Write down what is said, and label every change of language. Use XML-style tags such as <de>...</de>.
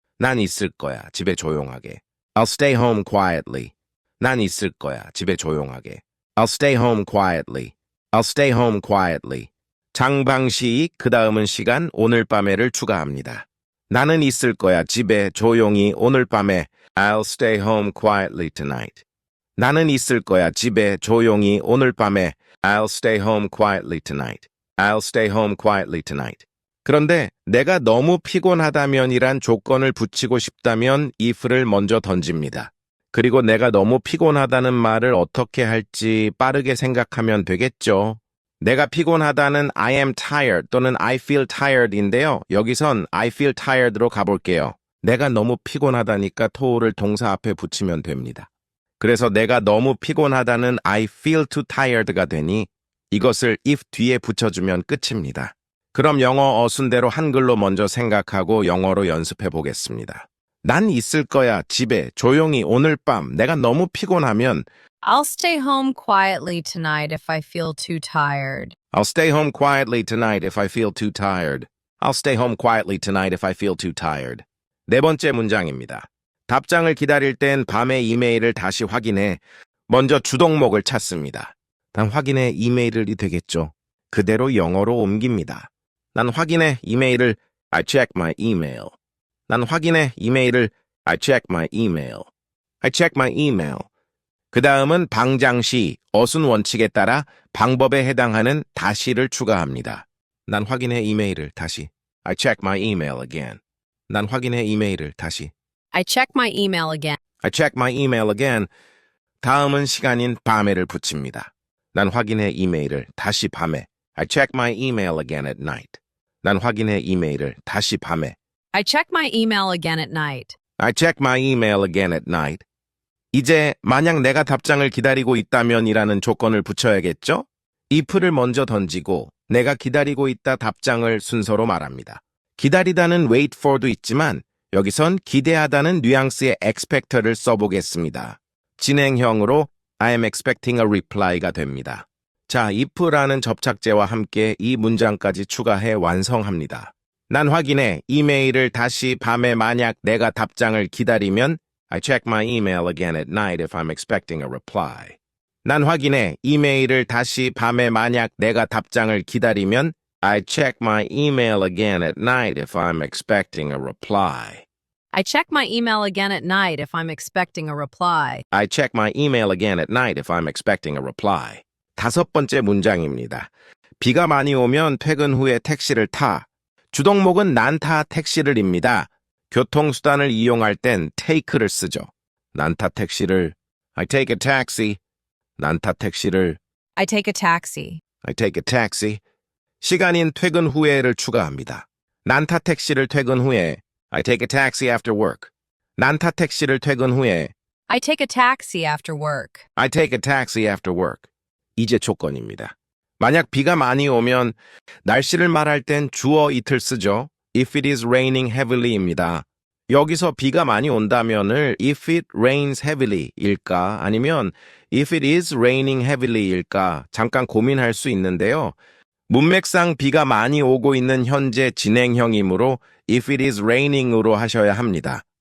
<ko>난 있을 거야, 집에 조용하게.</ko> <en>I'll stay home quietly.</en> <ko>난 있을 거야, 집에 조용하게.</ko> <en>I'll stay home quietly. I'll stay home quietly.</en> <ko>장방시, 그 다음은 시간, 오늘 밤에를 추가합니다. 나는 있을 거야, 집에 조용히 오늘 밤에.</ko> <en>I'll stay home quietly tonight.</en> <ko>나는 있을 거야, 집에 조용히 오늘 밤에.</ko> <en>I'll stay home quietly tonight. I'll stay home quietly tonight.</en> <ko>그런데 내가 너무 피곤하다면이란 조건을 붙이고 싶다면 if를 먼저 던집니다. 그리고 내가 너무 피곤하다는 말을 어떻게 할지 빠르게 생각하면 되겠죠. 내가 피곤하다는</ko> <en>I am tired</en> <ko>또는</ko> <en>I feel tired</en> <ko>인데요. 여기선</ko> <en>I feel tired</en> <ko>로 가볼게요. 내가 너무 피곤하다니까 to를 동사 앞에 붙이면 됩니다. 그래서 내가 너무 피곤하다는</ko> <en>I feel too tired</en> <ko>가 되니 이것을 if 뒤에 붙여주면 끝입니다. 그럼 영어 어순대로 한글로 먼저 생각하고 영어로 연습해 보겠습니다. 난 있을 거야, 집에, 조용히 오늘 밤. 내가 너무 피곤하면</ko> <en>I'll stay home quietly tonight if I feel too tired. I'll stay home quietly tonight if I feel too tired. I'll stay home quietly tonight if I feel too tired.</en> <ko>네 번째 문장입니다. 답장을 기다릴 땐 밤에 이메일을 다시 확인해 먼저 주동목을 찾습니다. 난 확인해 이메일이 되겠죠. 그대로 영어로 옮깁니다. 난 확인해 이메일을</ko> <en>I check my email. 난 확인해 이메일을 I check my email. I check my email.</en> <ko>그 다음은 방장시, 어순 원칙에 따라 방법에 해당하는 다시를 추가합니다. 난 확인해 이메일을 다시.</ko> <en>I check my email again.</en> <ko>난 확인해 이메일을 다시.</ko> <en>I check my email again. I check my email again.</en> <ko>다음은 시간인 밤에를 붙입니다. 난 확인해 이메일을 다시 밤에.</ko> <en>I check my email again at night.</en> <ko>난 확인해 이메일을 다시 밤에.</ko> <en>I check my email again at night. I check my email again at night.</en> <ko>이제 만약 내가 답장을 기다리고 있다면이라는 조건을 붙여야겠죠? if를 먼저 던지고 내가 기다리고 있다 답장을 순서로 말합니다. 기다리다는 wait for도 있지만 여기선 기대하다는 뉘앙스의 expect를 써보겠습니다. 진행형으로</ko> <en>I am expecting a reply</en> <ko>가 됩니다. 자, if라는 접착제와 함께 이 문장까지 추가해 완성합니다. 난 확인해 이메일을 다시 밤에 만약 내가 답장을 기다리면</ko> <en>I check my email again at night if I'm expecting a reply.</en> <ko>난 확인해 이메일을 다시 밤에 만약 내가 답장을 기다리면</ko> <en>I check my email again at night if I'm expecting a reply. I check my email again at night if I'm expecting a reply. I check my email again at night if I'm expecting a reply.</en> <ko>다섯 번째 문장입니다. 비가 많이 오면 퇴근 후에 택시를 타. 주동목은 난 타 택시를입니다. 교통수단을 이용할 땐 take를 쓰죠. 난 타 택시를</ko> <en>I take a taxi.</en> <ko>난 타 택시를</ko> <en>I take a taxi. I take a taxi.</en> <ko>시간인 퇴근 후에를 추가합니다. 난 타 택시를 퇴근 후에</ko> <en>I take a taxi after work.</en> <ko>난 타 택시를 퇴근 후에</ko> <en>I take a taxi after work. I take a taxi after work.</en> <ko>이제 조건입니다. 만약 비가 많이 오면 날씨를 말할 땐 주어 it을 쓰죠.</ko> <en>If it is raining heavily입니다.</en> <ko>여기서 비가 많이 온다면을</ko> <en>if it rains heavily</en> <ko>일까 아니면</ko> <en>if it is raining heavily</en> <ko>일까 잠깐 고민할 수 있는데요. 문맥상 비가 많이 오고 있는 현재 진행형이므로</ko> <en>if it is raining</en> <ko>으로 하셔야 합니다.</ko>